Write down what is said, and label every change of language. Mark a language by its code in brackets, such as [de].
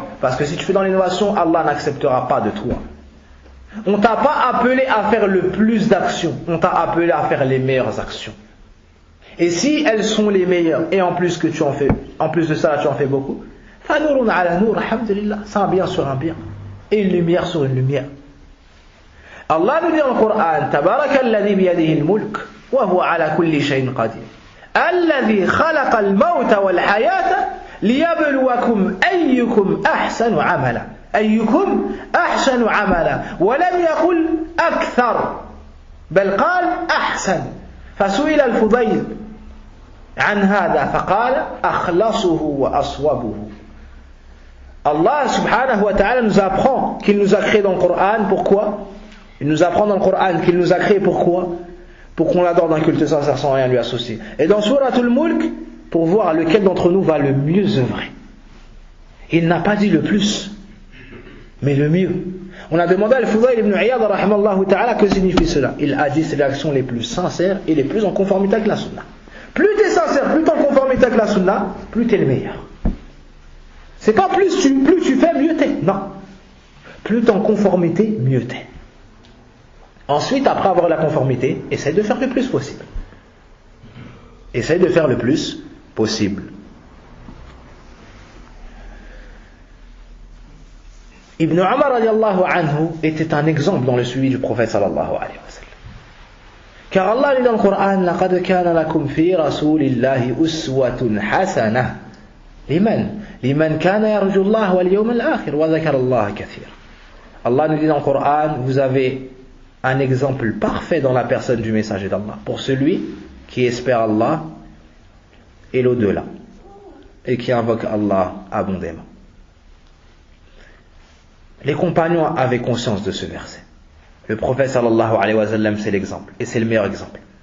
[fr] Parce que si tu fais dans l'innovation, Allah n'acceptera pas de toi. On t'a pas appelé à faire le plus d'actions, on t'a appelé à faire les meilleures actions. Et si elles sont les meilleures, et en plus que tu en fais, en plus de ça, tu en fais beaucoup, [ar] فَنُورٌ عَلَى نُورٍ [fr] alhamdulillah, c'est un bien sur un bien, et une lumière sur une lumière. Allah nous dit dans le Coran: [ar] تَبَارَكَ الَّذِي بِيَدِهِ الْمُلْكُ وَهُوَ عَلَى كُلِّ شَيْءٍ قَدِيرٌ الَّذِي خَلَقَ الْمَوْتَ وَالْحَيَاةَ لِيَبْلُوَكُمْ أَيُّكُمْ أَحْسَنُ عَمَلًا أَيُّكُمْ أَحْسَنُ عَمَلًا ولم يقل أكثر بل قال أحسن. فسئل الفضيل عن هذا فقال أخلصه وأصوبه. [fr] Allah subhanahu wa ta'ala nous apprend qu'il nous a créé dans le Coran. Pourquoi? Il nous apprend dans le Coran qu'il nous a créé pourquoi? Pour qu'on l'adore d'un culte sincère sans rien lui associer. Et dans Suratul Mulk, pour voir lequel d'entre nous va le mieux œuvrer. Il n'a pas dit le plus, mais le mieux. On a demandé à Al-Fudayl ibn Iyad rahimallahu ta'ala que signifie cela. Il a dit: c'est les actions les plus sincères et les plus en conformité avec la sunna. Plus tu es sincère, plus tu es en conformité avec la sunna, plus tu es le meilleur. C'est pas plus tu fais, mieux t'es. Non. Plus tu es en conformité, mieux t'es. Ensuite, après avoir la conformité, essaye de faire le plus possible. Essaye de faire le plus possible. Ibn Umar radiallahu anhu était un exemple dans le suivi du prophète sallallahu alayhi wa sallam. Car Allah dit dans le Coran: [ar] لَقَدْ كَانَ لَكُمْ فِي رَسُولِ اللَّهِ أُسْوَةٌ حَسَنَةٌ لِمَنْ كَانَ يَرْجُو اللَّهَ وَالْيَوْمَ الْآخِرَ وَذَكَرَ اللَّهَ كَثِيرًا. [fr] Allah nous dit dans le Coran: vous avez un exemple parfait dans la personne du messager d'Allah pour celui qui espère Allah et l'au-delà et qui invoque Allah abondamment. Les compagnons avaient conscience de ce verset. Le prophète sallallahu alayhi wa sallam, c'est l'exemple, et c'est le meilleur exemple.